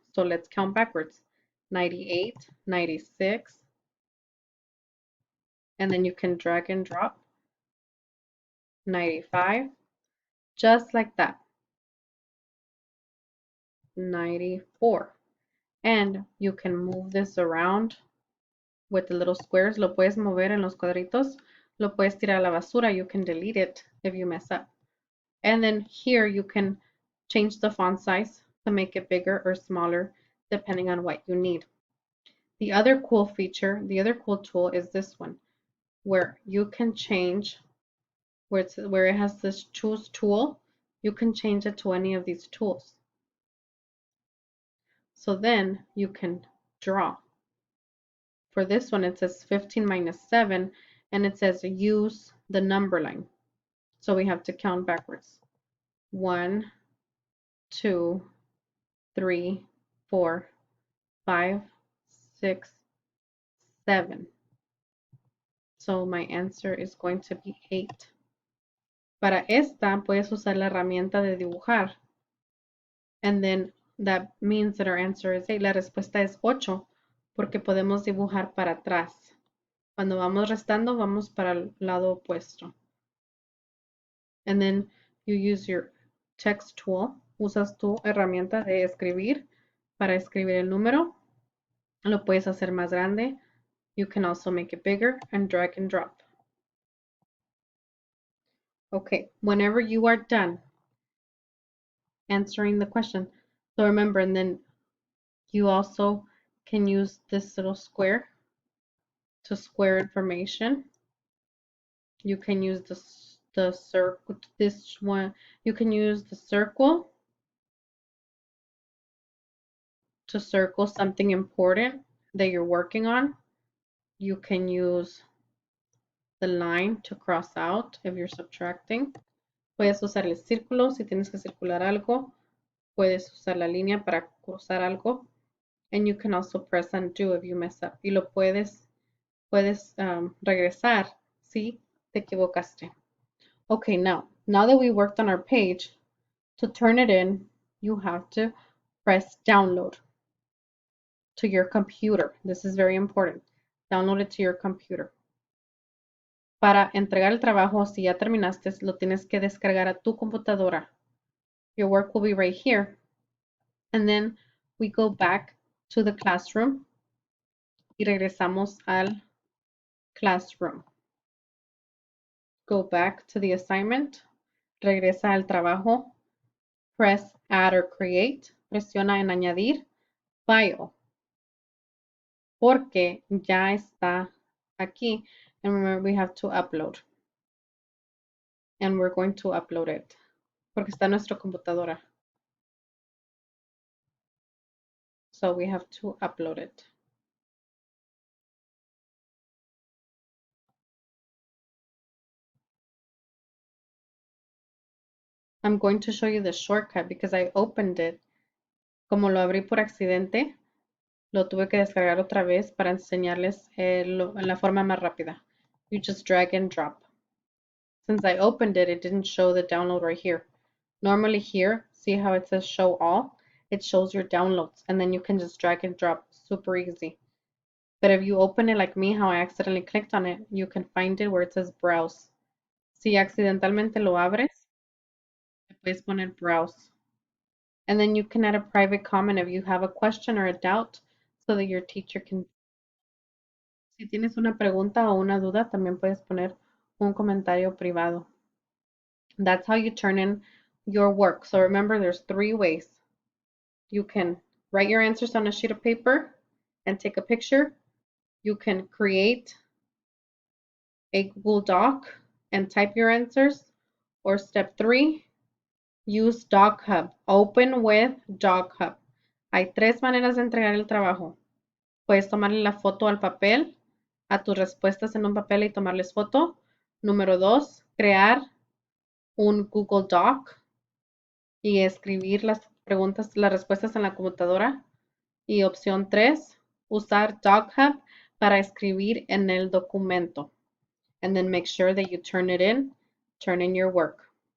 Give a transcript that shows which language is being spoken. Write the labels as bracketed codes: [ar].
[en] So let's count backwards. 98, 96, and then you can drag and drop. 95, just like that. 94. And you can move this around with the little squares. [es] Lo puedes mover en los cuadritos. Lo puedes tirar a la basura. [en] You can delete it if you mess up. And then here you can change the font size to make it bigger or smaller depending on what you need. The other cool feature, the other cool tool is this one where you can change where it has this choose tool, you can change it to any of these tools. So then you can draw. For this one, it says 15 minus 7, and it says use the number line. So we have to count backwards. 1, 2, 3, 4, 5, 6, 7. So my answer is going to be 8. [es] Para esta, puedes usar la herramienta de dibujar. [en] And then that means that our answer is 8. [es] La respuesta es 8 porque podemos dibujar para atrás. Cuando vamos restando, vamos para el lado opuesto. [en] And then you use your text tool. [es] Usas tu herramienta de escribir para escribir el número. Lo puedes hacer más grande. [en] You can also make it bigger and drag and drop. Okay, whenever you are done answering the question. So remember, and then you also can use this little square to square information. You can use the circle, this one, you can use the circle to circle something important that you're working on. You can use the line to cross out if you're subtracting. [es] Puedes usar el círculo si tienes que circular algo. Puedes usar la línea para cruzar algo. [en] And you can also press undo if you mess up. [es] Y lo puedes regresar si te equivocaste. [en] Okay, now that we worked on our page, to turn it in, you have to press download to your computer. This is very important. Download it to your computer. [es] Para entregar el trabajo, si ya terminaste, lo tienes que descargar a tu computadora. [en] Your work will be right here. And then we go back to the classroom [es] y regresamos al classroom. [en] Go back to the assignment. [es] Regresa al trabajo. [en] Press add or create. [es] Presiona en añadir. File. Porque ya está aquí. [en] And remember, we have to upload. And we're going to upload it. [es] Porque está en nuestra computadora. [en] So we have to upload it. I'm going to show you the shortcut because I opened it. [es] Como lo abrí por accidente, lo tuve que descargar otra vez para enseñarles la forma más rápida. [en] You just drag and drop. Since I opened it, it didn't show the download right here. Normally here, see how it says show all? It shows your downloads and then you can just drag and drop, super easy. But if you open it like me, how I accidentally clicked on it, you can find it where it says browse. [es] Si accidentalmente lo abres, le puedes poner browse. [en] And then you can add a private comment if you have a question or a doubt so that your teacher can. [es] Si tienes una pregunta o una duda, también puedes poner un comentario privado. [en] That's how you turn in your work. So remember, there's 3 ways. You can write your answers on a sheet of paper and take a picture. You can create a Google Doc and type your answers. Or step 3, use Doc Hub. Open with Doc Hub. [es] Hay 3 maneras de entregar el trabajo. Puedes tomarle la foto al papel, a tus respuestas en un papel y tomarles foto. Número 2, crear un Google Doc y escribir las preguntas, las respuestas en la computadora. Y opción 3, usar Doc Hub para escribir en el documento. [en] And then make sure that you turn in your work.